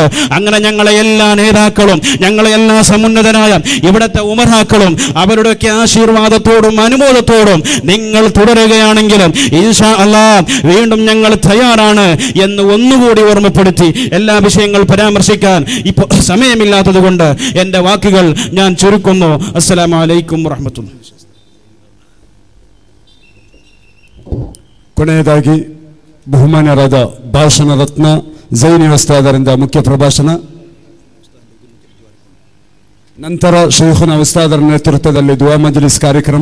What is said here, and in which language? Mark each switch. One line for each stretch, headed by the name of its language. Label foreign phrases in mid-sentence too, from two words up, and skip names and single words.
Malayalam: അങ്ങനെ ഞങ്ങളെ എല്ലാ നേതാക്കളും ഞങ്ങളെ എല്ലാ സമുന്നതരായ ഇവിടുത്തെ ഉമറാക്കളും അവരുടെയൊക്കെ ആശീർവാദത്തോടും അനുമോദത്തോടും നിങ്ങൾ തുടരുകയാണെങ്കിലും
Arabic: إن شاء الله
Malayalam: വീണ്ടും ഞങ്ങൾ തയ്യാറാണ് എന്ന് ഒന്നുകൂടി ഓർമ്മപ്പെടുത്തി എല്ലാ വിഷയങ്ങൾ പരാമർശിക്കാൻ ഇപ്പോൾ സമയമില്ലാത്തത് കൊണ്ട് എൻ്റെ വാക്കുകൾ ഞാൻ ചുരുക്കുന്നു.
Arabic: السلام عليكم ورحمة الله.
Kannada: ಕೊನೆಯದಾಗಿ ಬಹುಮಾನ್ಯರಾದ ಭಾಷಣ ರತ್ನ ಜೈನಿ ಉಸ್ತಾದರಿಂದ ಮುಖ್ಯ ಪ್ರಭಾಷಣ, ನಂತರ ಶೇಖುನ ಉಸ್ತಾದರ ನೇತೃತ್ವದಲ್ಲಿ
Arabic: دعاء مجلس
Kannada: ಕಾರ್ಯಕ್ರಮ.